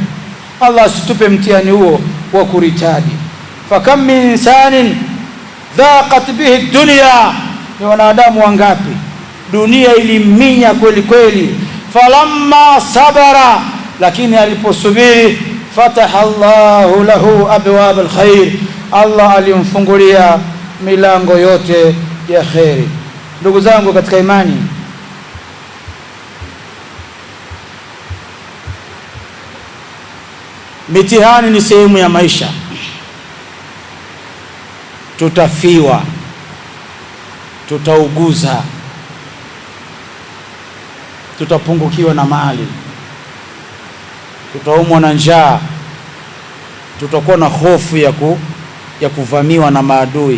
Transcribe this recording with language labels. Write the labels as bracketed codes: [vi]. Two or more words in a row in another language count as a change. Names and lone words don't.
[sw] Allah asitupe mtihani huo wa kuritadi. [ar] فكم من إنسان ضاقت به الدنيا, [sw] ni wanadamu wangapi dunia iliminya kweli kweli. [ar] فلما صبر, [sw] lakini aliposubiri, [ar] فتح الله له أبواب الخير, [sw] Allah alimfungulia milango yote ya khairi. Ndugu zangu katika imani, mitihani ni sehemu ya maisha. Tutafiwa, tutauguza, tutapungukiwa na mali, tutaumwa na njaa, tutakuwa na hofu ya kuvamiwa na maadui.